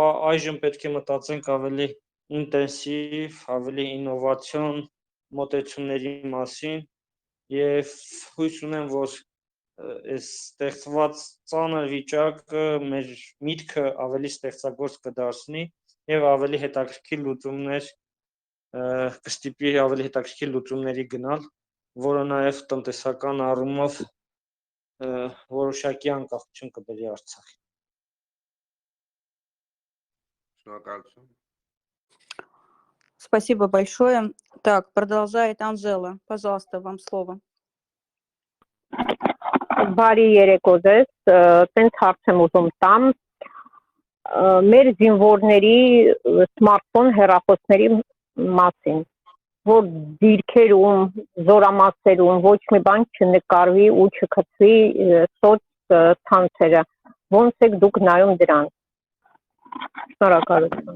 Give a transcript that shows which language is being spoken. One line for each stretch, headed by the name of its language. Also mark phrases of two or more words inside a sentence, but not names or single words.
Armenian: այժմ պետք է մտածենք ավելի ինտենսիվ, ավելի ինովացիոն մոտեցումների մասին եւ հույս ունեմ, որ այս ստեղծված ծանր վիճակը մեր միտքը ավելի ստեղծագործ կդարձնի եւ ավելի հետաքրքիր լուծումներ կստիպի ավելի հետաքրքիր լուծումների գնալ, որը նաեւ տնտեսական առումով որոշակի անկախություն կբերի Արցախին։ Շնորհակալություն։
Russian: Спасибо большое. Так, продолжает Анжела. Пожалуйста, вам слово.
Armenian: Բարի երեկո ձեզ, տենց հարց եմ ուզում տամ, մեր զինվորների սմարթֆոն հեռախոսների մասին, որ դիրքերում, զորամասերում ոչ մի բան չնկարվի ու չգծվի սոց ցանցերը, ոնց եք դուք նայում դրան։ Շնորհակալություն։